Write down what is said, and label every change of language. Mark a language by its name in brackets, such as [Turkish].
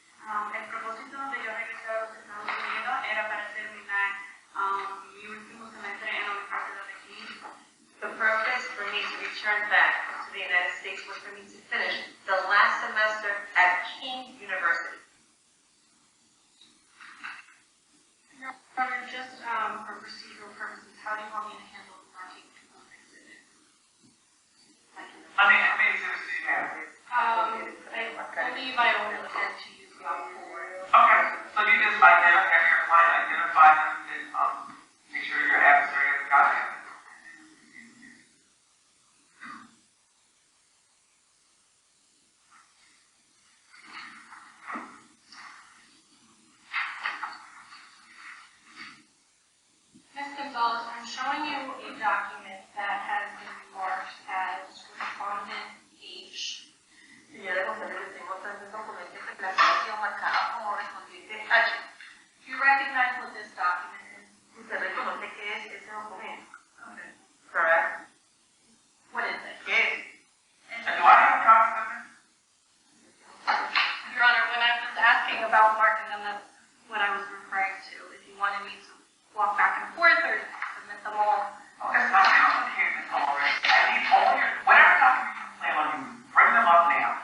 [Spanish] El propósito de yo regresar a los Estados Unidos era para terminar mi último semestre en la Universidad de King. [English] The purpose for me to return back to the United States was for me to finish the last semester at King University. Your Honor, just for procedural purposes, how do you want me to handle the marking of exhibit? I mean, how many exhibits do you have? I believe I only intend to use about 4. Okay, so you just have your client identify them and make sure your adversary has got it. Ms. Gonzalez, I'm showing you a document that has been marked as respondent H. [Spanish] Señora González, le tengo tantos documentos de clasificación marcada como respondiente H. [English] Do you recognize what this document is? [Spanish] ¿Usted reconoce qué es ese documento? [English] Okay. Correct. What is it? [Spanish] ¿Qué es? [English] And do I have copies of it? Your Honor, when I was asking about marking them, that's what I was referring to. If you wanted me to walk back and forth or submit them all. Oh, that's not complicated, Ms. Ulrich. I need all your, whatever documents you plan on using, bring them up now.